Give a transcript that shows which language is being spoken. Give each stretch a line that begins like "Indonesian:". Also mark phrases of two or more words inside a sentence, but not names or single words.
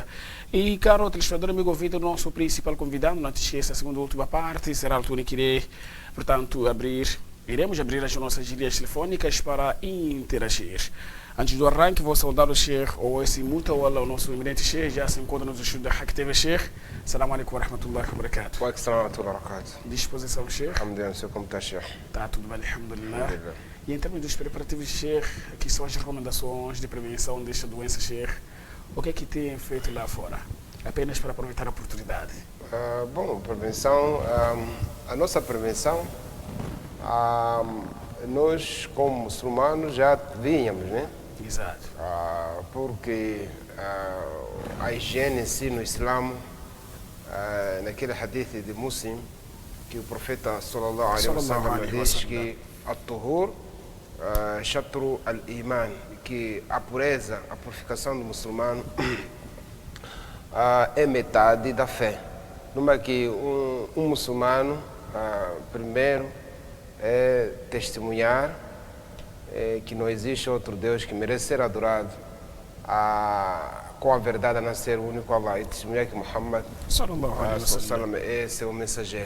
Portuguese: E caro telespectador, amigo ouvinte, o nosso principal convidado, não te esqueça, a segunda e última parte, será a altura em que irei, portanto, iremos abrir as nossas linhas telefônicas para interagir. Antes do arranque, vou saudar o Sheikh Owais Mutawalli, o nosso eminente Sheikh, já se encontra nos estudos da Hack TV Sheikh.
Arabic: السلام عليكم ورحمة الله وبركاته. وعليكم ورحمة الله وبركاته.
Portuguese: Disposição, Sheikh? Alhamdulillah, sei como está, Sheikh. Está tudo bem, alhamdulillah. E em termos dos preparativos, Sheikh, aqui são as recomendações de prevenção desta doença, Sheikh. O que é que tem feito lá fora? Apenas para aproveitar a oportunidade. Bom, prevenção, a nossa prevenção, nós como muçulmanos já vínhamos, né? Exato. Porque a higiene em si no Islã, naquele hadith de Muslim, que o profeta
Arabic: صلى الله عليه وسلم
Portuguese: diz que
Arabic: الطهور شطر الإيمان,
Portuguese: que a pureza, a purificação do muçulmano é metade da fé. Numa que um muçulmano, primeiro, é testemunhar que não existe outro Deus que merece ser adorado com a verdade a nascer o único Allah, e testemunhar que Muhammad é seu mensageiro.